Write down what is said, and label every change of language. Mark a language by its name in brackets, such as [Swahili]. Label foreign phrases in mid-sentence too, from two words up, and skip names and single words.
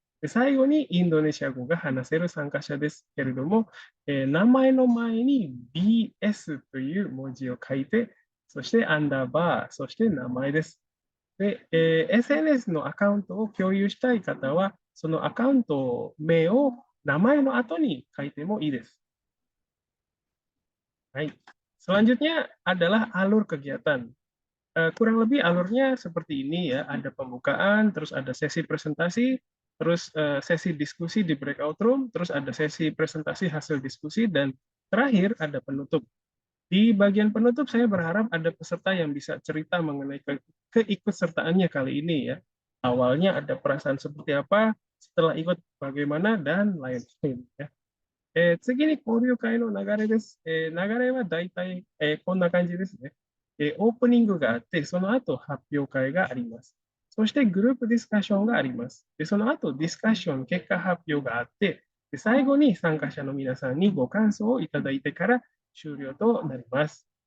[Japanese] で最後にインドネシア語が話せる参加者ですけれども、名前の前に BS という文字を書いて、そしてアンダーバー、そして名前です。で、SNS のアカウントを共有したい方は、そのアカウント名を名前の後に書いてもいいです。Baik. [Indonesian] Selanjutnya adalah alur kegiatan. Kurang lebih alurnya seperti ini ya, ada pembukaan, terus ada sesi presentasi, terus sesi diskusi di breakout room, terus ada sesi presentasi hasil diskusi, dan terakhir ada penutup. Di bagian penutup saya berharap ada peserta yang bisa cerita mengenai keikutsertaannya kali ini ya. Awalnya ada perasaan seperti apa, setelah ikut bagaimana, dan lain-lain ya. [Japanese] 次に交流会の流れです。流れはだいたいこんな感じですね。オープニングがあって、その後発表会があります。そしてグループディスカッションがあります。でその後ディスカッション、結果発表があって、で最後に参加者の皆さんにご感想をいただいてから終了となります。